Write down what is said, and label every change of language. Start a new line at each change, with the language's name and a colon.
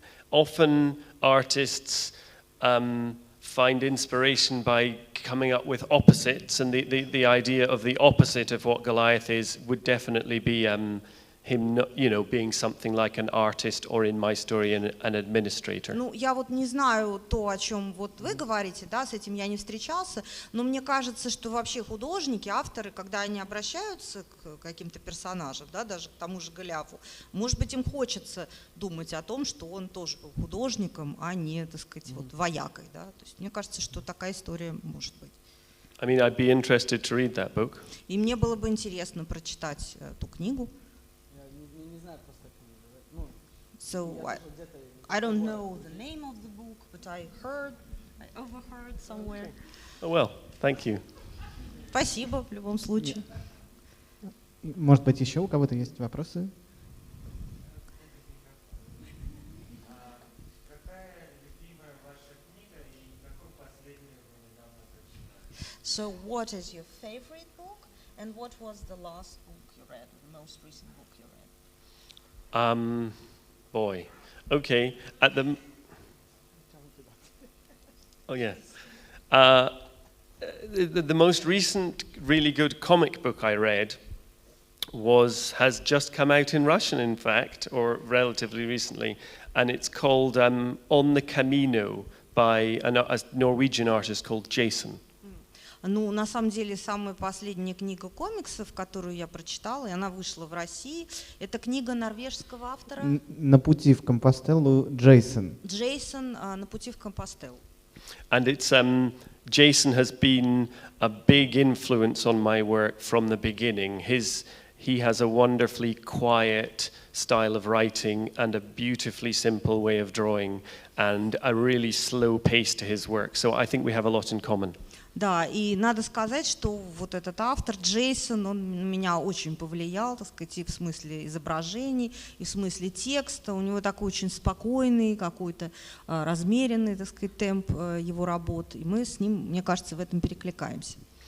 English: Often artists find inspiration by coming up with opposites, and the idea of the opposite of what Goliath is would definitely be him, being something like an artist, or in my story, an administrator.
Russian: Ну, я вот не знаю то, о чем вот вы говорите, да, с этим я не встречался, но мне кажется, что вообще художники, авторы, когда они обращаются к каким-то персонажам, да, даже к тому же Голиафу, может быть, им хочется думать о том, что он тоже был художником, а не, так сказать, вот воякой, да. То есть мне кажется, что такая история может быть.
English: I mean, I'd be interested to read that book.
Russian: И мне было бы интересно прочитать эту книгу.
English: So I don't know the name of the book, but I overheard somewhere. Oh well, thank you.
Russian: Спасибо в любом случае. Может быть, еще у кого-то есть вопросы?
English: So what is your favorite book, and what was the last book you read, or the most recent book you read? Boy. Okay. Oh yeah. The most recent really good comic book I read has just come out in Russian, in fact, or relatively recently, and it's called On the Camino by a Norwegian artist called Jason.
Russian: Ну, на самом деле, самая последняя книга комиксов, которую я прочитала, и она вышла в России, это книга норвежского автора. На пути в Компостеллу Джейсон. Джейсон «На пути в Компостеллу».
English: And it's Jason has been a big influence on my work from the beginning. He has a wonderfully quiet style of writing and a beautifully simple way of drawing and a really slow pace to his work. So I think we have a lot in common.
Russian: Да, и надо сказать, что вот этот автор Джейсон, он на меня очень повлиял, так сказать, и в смысле изображений, и в смысле текста. У него такой очень спокойный, какой-то размеренный, так сказать, темп его работ, и мы с ним, мне кажется, в этом перекликаемся.